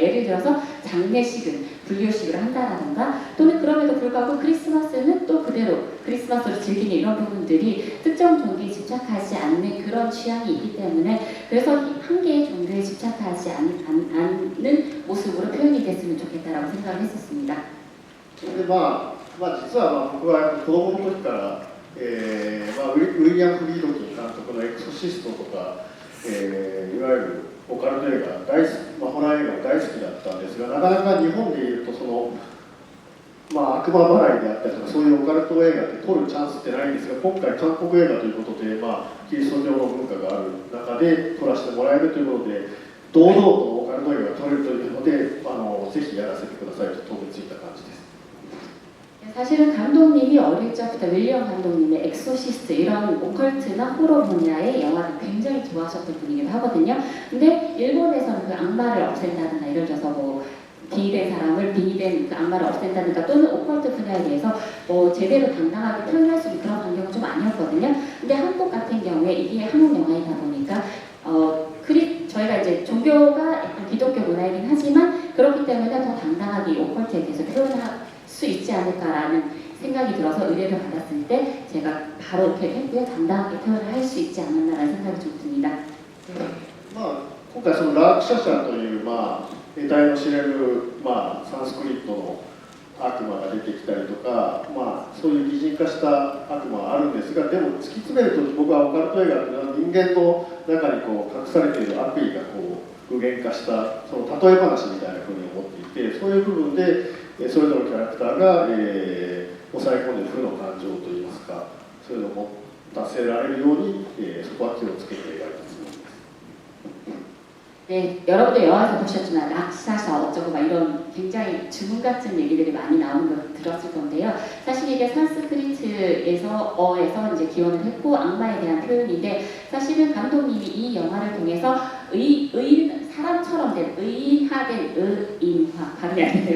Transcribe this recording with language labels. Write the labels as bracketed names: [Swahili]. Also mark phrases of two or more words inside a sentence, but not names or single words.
[Korean] 예를 들어서 장례식은 불교식으로 한다라든가 또는 그럼에도 불구하고 크리스마스는 또 그대로 크리스마스로 즐기는 이런 부분들이 특정 종교에 집착하지 않는 그런 취향이 있기 때문에 그래서 한 개의 종교에 집착하지 않는 모습으로 표현이 됐으면 좋겠다라고 생각을 했었습니다. [Japanese] で実は僕は子供の時から、ウィリアム・フリードキン監督のエクソシストとか、いわゆるオカルト映画大好き、ホラー映画大好きだったんですが、なかなか日本でいうと悪魔払いであったりとかそういうオカルト映画って撮るチャンスってないんですが、今回韓国映画ということで、キリスト教の文化がある中で撮らせてもらえるということで堂々とオカルト映画が撮れるというのでぜひやらせてくださいと飛びついた感じです。 [Korean] 사실은 감독님이 어릴 적부터 윌리엄 감독님의 엑소시스트 이런 오컬트나 호러 분야의 영화를 굉장히 좋아하셨던 분이기도 하거든요. 근데 일본에서는 그 악마를 없앤다든가 예를 들어서 뭐 빙의된 사람을 빙의된 그 악마를 없앤다든가 또는 오컬트 분야에 대해서 제대로 당당하게 표현할 수 있는 그런 환경은 좀 아니었거든요. 근데 한국 같은 경우에 이게 한국 영화이다 보니까 저희가 이제 종교가 약간 기독교 문화이긴 하지만 그렇기 때문에 더 당당하게 이 오컬트에 대해서 표현할 수 있지 않을까라는 생각이 들어서 의뢰를 받았을 때 제가 바로 이렇게 했고요. 당당하게 표현을 할 수 있지 않았나라는 생각이 좀 듭니다. [Japanese] 今回ラークシャシャという得体の知れるサンスクリットの悪魔が出てきたりとか、そういう擬人化した悪魔はあるんですが、でも突き詰めると僕はオカルト映画というのは人間の中に隠されている悪意が具現化したその例え話みたいなふうに思っていて、そういう部分でそれぞれのキャラクターが、抑え込んでいる負の感情といいますか、そういうのを達せられるように、そこは気をつけて描いたつもりです。 [Korean] 네, 여러분들 영화에서 보셨지만 락사사 어쩌고 막 이런 굉장히 주문 같은 얘기들이 많이 나오는 걸 들었을 건데요. 사실 이게 산스크리트에서 이제 기원을 했고 악마에 대한 표현인데 사실은 감독님이 이 영화를 통해서 사람처럼 된 의인화된 의인화 발음이 안 되네요.